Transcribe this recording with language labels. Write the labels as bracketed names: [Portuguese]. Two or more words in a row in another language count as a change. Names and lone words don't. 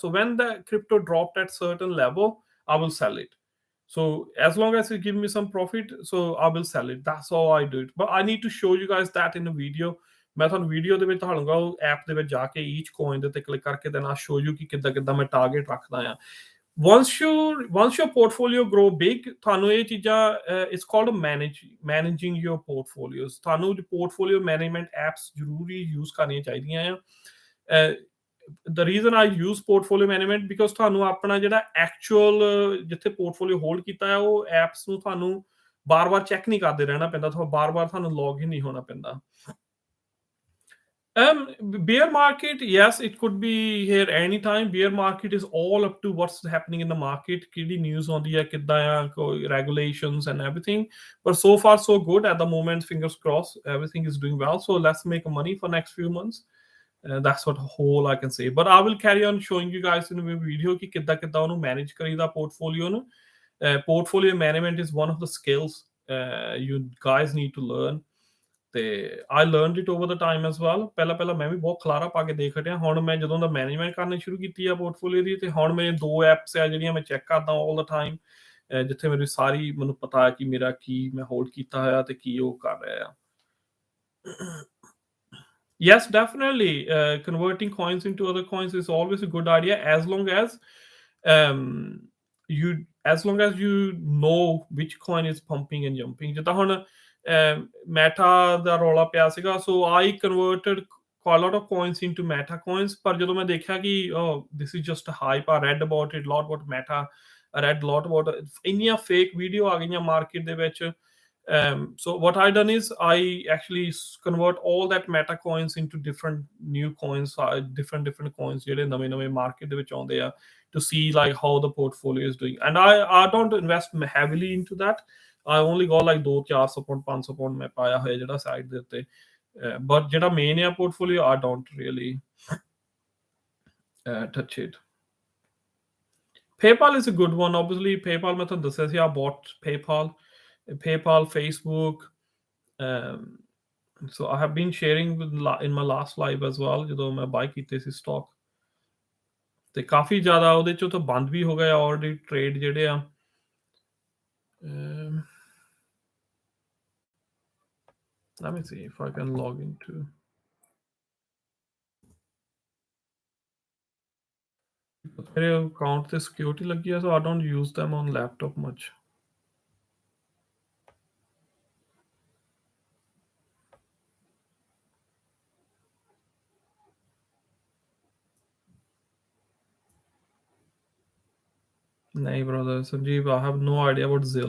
[English] so when the crypto dropped at certain level I will sell it। So as long as it give me some profit, so I will sell it, that's how I do it। But I need to show you guys that in a video। [Punjabi] ਮੈਂ ਤੁਹਾਨੂੰ ਵੀਡੀਓ ਦੇ ਵਿੱਚ ਦਿਖਾਉਂਗਾ ਉਹ ਐਪ ਦੇ ਵਿੱਚ ਜਾ ਕੇ [English] each coin [Punjabi] ਦੇ ਉੱਤੇ ਕਲਿੱਕ ਕਰਕੇ [English] then I'll show you [Punjabi] ਕਿ ਕਿੱਦਾਂ ਕਿੱਦਾਂ ਮੈਂ ਟਾਰਗੇਟ ਰੱਖਦਾ ਆ। [English] once your portfolio grow big, [Punjabi] ਤੁਹਾਨੂੰ ਇਹ ਚੀਜ਼ਾਂ [English] it's called managing your portfolios। [Punjabi] ਤੁਹਾਨੂੰ [English] portfolio management apps [Punjabi] ਜ਼ਰੂਰੀ ਯੂਜ਼ ਕਰਨੀਆਂ ਚਾਹੀਦੀਆਂ ਆ। [English] the reason I use portfolio management because [Punjabi] ਤੁਹਾਨੂੰ ਆਪਣਾ ਜਿਹੜਾ ਐਕਚੁਅਲ ਜਿੱਥੇ ਪੋਰਟਫੋਲੀਓ ਹੋਲਡ ਕੀਤਾ ਹੈ ਉਹ ਐਪਸ ਨੂੰ ਤੁਹਾਨੂੰ ਬਾਰ-ਬਾਰ ਚੈੱਕ ਨਹੀਂ ਕਰਦੇ ਰਹਿਣਾ ਪੈਂਦਾ, ਤੁਹਾਨੂੰ ਬਾਰ-ਬਾਰ ਤੁਹਾਨੂੰ [English] log in [Punjabi] ਨਹੀਂ ਹੋਣਾ ਪੈਂਦਾ। [English] Bear market, yes, it could be here anytime। Bear market is all up to what's happening in the market, [Punjabi] ਕਿਹੜੀ news ਆਉਂਦੀ ਹੈ, ਕਿੱਦਾਂ ਆ, ਕੋਈ [English] regulations and everything। But so far so good at the moment, fingers crossed, everything is doing well। So let's make money for next few months। That's what whole I can say। But I will carry on showing you guys in a video [Punjabi] ਕਿ ਕਿੱਦਾਂ ਕਿੱਦਾਂ ਉਹਨੂੰ manage ਕਰੀਦਾ portfolio ਨੂੰ। [English] Portfolio management is one of the skills you guys need to learn। ਤੇ I learned it over the time as well। [Punjabi] ਪਹਿਲਾਂ ਮੈਂ ਵੀ ਬਹੁਤ ਖਲਾਰਾ ਪਾ ਕੇ ਦੇਖ ਹਟਿਆ। ਹੁਣ ਮੈਂ ਜਦੋਂ ਦਾ ਮੈਨੇਜਮੈਂਟ ਕਰਨੀ ਸ਼ੁਰੂ ਕੀਤੀ ਆ ਪੋਰਟਫੋਲੀਓ ਦੀ, ਤੇ ਹੁਣ ਮੇਰੇ 2 ਐਪਸ ਆ ਜਿਹੜੀਆਂ ਮੈਂ ਚੈੱਕ ਕਰਦਾ [English] all the time, [Punjabi] ਜਿੱਥੇ ਮੇਰੀ ਸਾਰੀ ਮੈਨੂੰ ਪਤਾ ਹੈ ਕਿ ਮੇਰਾ ਕੀ ਮੈਂ ਹੋਲਡ ਕੀਤਾ ਹੋਇਆ ਤੇ ਕੀ ਉਹ ਕਰ ਰਿਹਾ ਆ। [English] Yes, definitely। Converting coins into other coins is always a good idea um, you as long as you know which coin is pumping and jumping। [Punjabi] ਜਿੱਦਾਂ ਹੁਣ ਮੈਟਾ ਦਾ ਰੌਲਾ ਪਿਆ ਸੀਗਾ, [English] ਸੋ I converted a lot of coins into meta coins। [Punjabi] ਪਰ ਜਦੋਂ ਮੈਂ ਦੇਖਿਆ ਕਿ [English] this is just a hype, I read about it, lot about meta, I read lot about [Punjabi] ਇੰਨੀਆਂ fake ਵੀਡੀਓ ਆ ਗਈਆਂ ਮਾਰਕੀਟ ਦੇ ਵਿੱਚ। [English] So what I done is I actually convert all that meta coins into different new coins, different coins [Punjabi] ਜਿਹੜੇ ਨਵੇਂ ਮਾਰਕੀਟ ਦੇ ਵਿੱਚ ਆਉਂਦੇ ਆ, [English] to see like how the portfolio is doing। And I don't invest heavily into that। I only got like 200-400 pound 500 pound [Punjabi] ਮੈਂ ਪਾਇਆ ਹੋਇਆ ਜਿਹੜਾ ਸਾਈਡ ਦੇ ਉੱਤੇ। [English] but [Punjabi] ਜਿਹੜਾ ਮੇਨ ਆ [English] portfolio I don't really touch it। PayPal is a good one। obviously PayPal [Punjabi] ਮੈਂ ਤੁਹਾਨੂੰ ਦੱਸਿਆ ਸੀ [English] I bought PayPal, Facebook। so I have been sharing in my last live as well [Punjabi] ਜਦੋਂ ਮੈਂ ਬਾਈ ਕੀਤੇ ਸੀ ਸਟਾਕ, ਤੇ ਕਾਫੀ ਜ਼ਿਆਦਾ ਉਹਦੇ ਚੋਂ ਤਾਂ ਬੰਦ ਵੀ ਹੋ ਗਏ ਆਲਰੇਡੀ ਟ੍ਰੇਡ ਜਿਹੜੇ ਆ। [English] let me see if I can log into [Punjabi] ਮੇਰੇ ਅਕਾਊਂਟ ਤੇ ਸਿਕਿਉਰਿਟੀ ਲੱਗੀ ਆ, [English] so I don't use them on laptop much। nahi brother Sanjeev, I have no idea about Zill।